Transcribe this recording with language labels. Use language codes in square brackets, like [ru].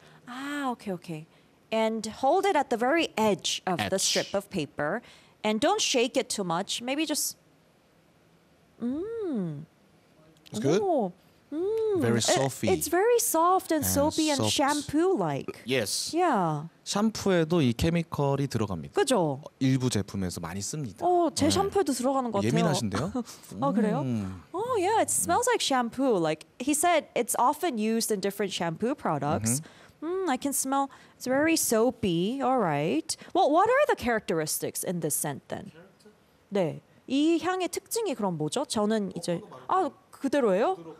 [en] Ah, okay, okay. And hold it at the very edge of the strip of paper, and don't shake it too much. Maybe just... It's good. Very soft. It's very soft and soapy and shampoo-like. Yes. Yeah. [ko] 샴푸에도 이 케미컬이 들어갑니다. 그죠? 일부 제품에서 많이 씁니다. 어, 제 샴푸에도 들어가는 것 같아요. 예민하신데요? 아, 그래요? [en] Oh, yeah. It smells like shampoo. Like he said, it's often used in different shampoo products. I can smell. It's very soapy. All right. Well, what are the characteristics in this scent then? [ko] 네. 이 향의 특징이 그럼 뭐죠? 저는 이제 아 그대로예요.